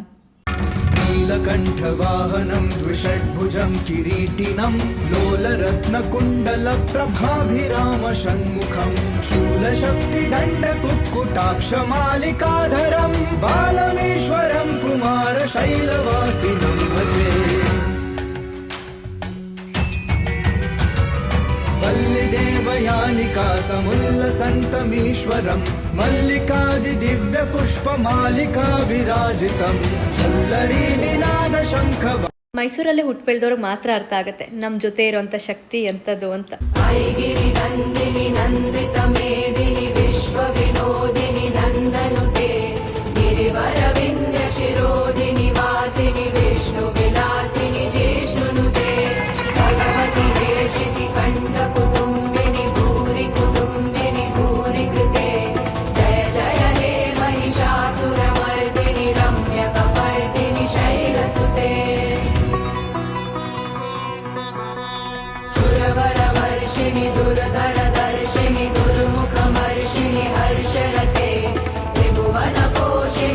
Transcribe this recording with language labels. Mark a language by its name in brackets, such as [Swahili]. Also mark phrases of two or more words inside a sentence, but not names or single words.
[Sanskrit] ನೀಲಕಂಠವಾಹನಂ ದ್ವಿಷಡ್ಭುಜಂ ಕಿರೀಟಿನಂ ಲೋಲರತ್ನಕುಂಡಲ ಪ್ರಭಾಭಿರಾಮ ಷಣ್ಮುಖಂ ಶೂಲಶಕ್ತಿ ದಂಡ ಕುಕ್ಕುಟಾಕ್ಷ ಮಾಲಿಕಾಧರಂ ಬಾಲಮೇಶ್ವರಂ ಕುಮಾರ ಶೈಲವಾಸಿನಂ ಭಜೆ. वल्लिदेवयानिका समुल्लसन्तमीश्वरं मल्लिकादि दिव्य पुष्प मालिका विराजितं झल्लरी निनाद शंख. [Kannada] ಮೈಸೂರಲ್ಲೇ ಹುಟ್ಟು ಬೆಳೆದವ್ರಿಗೆ ಮಾತ್ರ ಅರ್ಥ ಆಗುತ್ತೆ ನಮ್ಮ ಜೊತೆ ಇರೋಂಥ ಶಕ್ತಿ ಎಂಥದ್ದು ಅಂತ. [Sanskrit] ಐಗಿರಿ ನಂದಿನಿ ನಂದಿತ ಮೇದಿನಿ ವಿಶ್ವ ವಿನೋದಿನಿ ನಂದನುತೆ ಗಿರಿವರ ವಿಂಧ್ಯ ಶಿರೋದಿನಿ ವಾಸಿನಿ ವಿಷ್ಣು ವಿಲಾಸಿನಿ ಜಿಷ್ಣುನುತೆ ಭಗವತಿ ಹೇಷಿತಿ ಕಂಠ ಕುಟುಂಬಿನಿ ಭೂರಿ ಕುಟುಂಬಿನಿ ಭೂರಿ ಕೃತೆ ಜಯ ಜಯ ಹೇ ಮಹಿಷಾಸುರ ಮರ್ದಿನಿ ರಮ್ಯ ಕಪರ್ದಿನಿ ಶೈಲಸುತೆ ಸುರವರ ವರ್ಷಿಣಿ ದುರ್ಧರ ದರ್ಶಿನಿ ದುರ್ಮುಖಮರ್ಷಿಣಿ ಹರ್ಷರತೆ ತ್ರಿಭುವನ ಪೋಷಿಣಿ.